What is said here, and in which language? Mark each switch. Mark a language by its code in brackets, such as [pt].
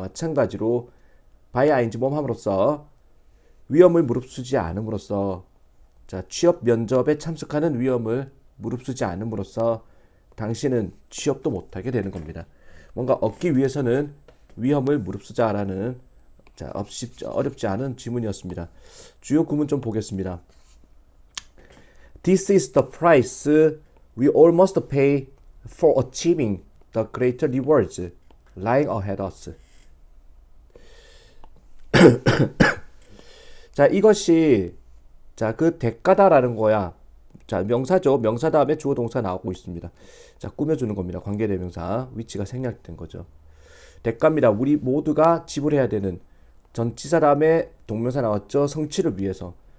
[ko] 마찬가지로 by ing 몸함으로써 위험을 무릅쓰지 않음으로써 취업 면접에 참석하는 위험을 무릅쓰지 않음으로써 당신은 취업도 못하게 되는 겁니다. 뭔가 얻기 위해서는 위험을 무릅쓰자라는 어렵지 않은 지문이었습니다. 주요 구문 좀 보겠습니다. [en] This is the price we all must pay for achieving the greater rewards lying ahead us. [ko] 자, 이것이 그 대가다라는 거야. 자, 명사죠. 명사 다음에 주어 동사 나오고 있습니다. 자, 꾸며주는 겁니다. 관계대명사. 위치가 생략된 거죠. 대가입니다. 우리 모두가 지불해야 되는 전치사 다음에 동명사 나왔죠. 성취를 위해서.